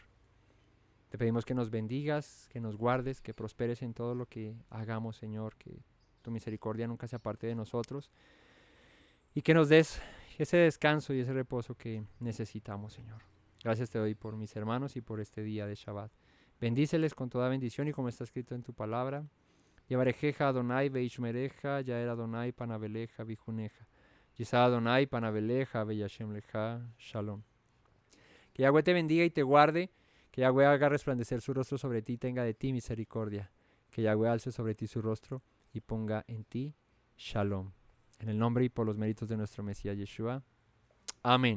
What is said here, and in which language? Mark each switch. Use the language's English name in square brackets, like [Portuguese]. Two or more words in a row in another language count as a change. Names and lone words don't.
[Spanish] Te pedimos que nos bendigas, que nos guardes, que prosperes en todo lo que hagamos, Señor, que tu misericordia nunca se aparte de nosotros y que nos des ese descanso y ese reposo que necesitamos, Señor. Gracias te doy por mis hermanos y por este día de Shabbat. Bendíceles con toda bendición y como está escrito en tu palabra. [Hebrew] יְבָרֶכְךָ אֲדֹנָי וְיִשְׁמְרֶךָ יָאֵר אֲדֹנָי פָּנָיו אֵלֶיךָ וִיחֻנֶּךָּ. יִשָּׂא אֲדֹנָי פָּנָיו אֵלֶיךָ וְיָשֵׂם לְךָ שָׁלוֹם. [Spanish] Que Yahweh te bendiga y te guarde. Que Yahweh haga resplandecer su rostro sobre ti y tenga de ti misericordia. Que Yahweh alce sobre ti su rostro y ponga en ti shalom. En el nombre y por los méritos de nuestro Mesías Yeshua. Amén.